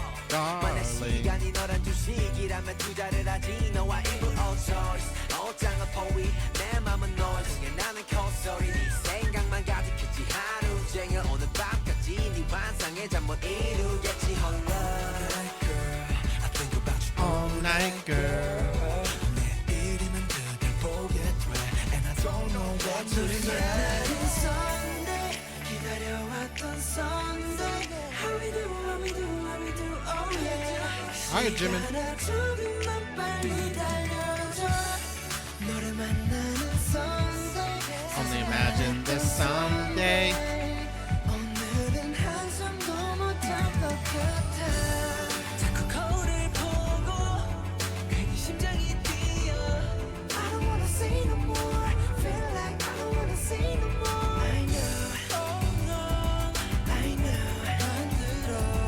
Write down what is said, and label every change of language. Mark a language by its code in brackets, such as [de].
[ko] 만약 시간이 너란 주식이라면 투자를 하지 너와 일부 all choice 옷장은 포위 내 맘은 noise 중에 나는 콧소리 네 생각만 가득했지 하루 종일 오늘 밤까지 네 환상에 잠 못 이루겠지 홀로 [en] All night girl. [ko] 내일이면 그댈 보게 돼 [en] And I don't know what to say Sunday 기다려왔던 Sunday How we do, how we do, how we do, oh yeah Alright, Jimin. [ko] 시간아 조금만 빨리 달려줘 너를 만나는 Sunday [en] Only imagine this someday. [ko] 오늘은 한숨도 못 잘 것 같아 자꾸 거울을 보고 괜히 심장이 뛰어 [en] I don't wanna say no more Feel like I don't wanna say no more I know oh no I know [ko] 안 들어